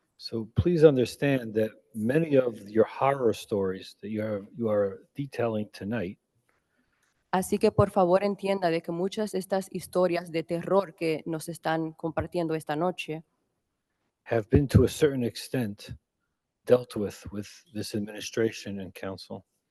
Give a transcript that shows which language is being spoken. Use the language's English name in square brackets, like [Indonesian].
[English] So please understand that many of your horror stories that you are detailing tonight [Spanish] Así que por favor entienda de que muchas de estas historias de terror que nos están compartiendo esta noche [English] have been to a certain extent dealt with this administration and council.